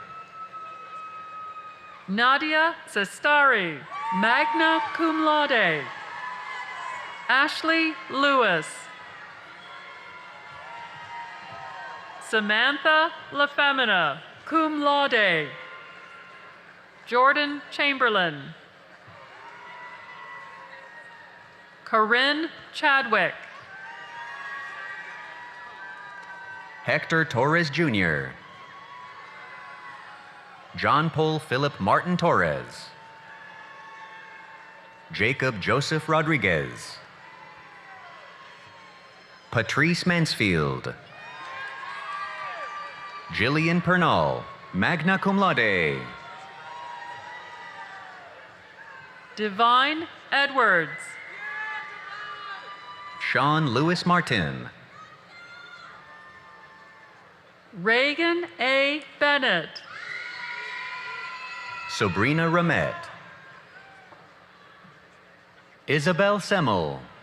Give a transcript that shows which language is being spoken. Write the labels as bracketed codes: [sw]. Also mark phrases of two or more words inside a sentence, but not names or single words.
[en] Nadia Sestari, [la] magna cum laude. [en] Ashley Lewis. Samantha LaFemina, [la] cum laude. [en] Jordan Chamberlain. Corinne Chadwick. Hector Torres Jr. John Paul Philip Martin Torres. Jacob Joseph Rodriguez. Patrice Mansfield. Jillian Pernal, [la] magna cum laude. [en] Divine Edwards. Sean Lewis Martin. Reagan A. Bennett. Sabrina Ramet. Isabel Semmel.